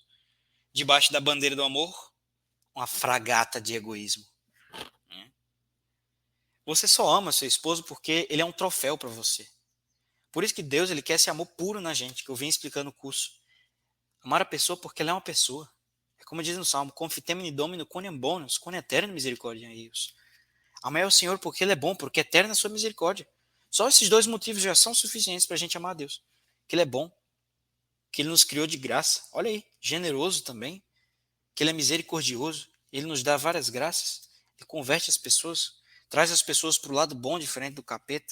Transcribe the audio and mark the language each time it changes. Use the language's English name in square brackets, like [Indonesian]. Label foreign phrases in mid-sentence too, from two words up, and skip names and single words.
[Portuguese] Debaixo da bandeira do amor, uma fragata de egoísmo. Você só ama seu esposo porque ele é um troféu para você. Por isso que Deus ele quer esse amor puro na gente, que eu vim explicando no curso. Amar a pessoa porque ela é uma pessoa. É como diz no Salmo, [Latin] confitemini domino quoniam bonus, quoniam eterna misericórdia eius. [Portuguese] Amar o Senhor porque ele é bom, porque é eterna a sua misericórdia. Só esses dois motivos já são suficientes para a gente amar a Deus. Que ele é bom, que ele nos criou de graça. Olha aí, generoso também. Que ele é misericordioso, ele nos dá várias graças. Ele converte as pessoas, traz as pessoas para o lado bom, diferente do capeta.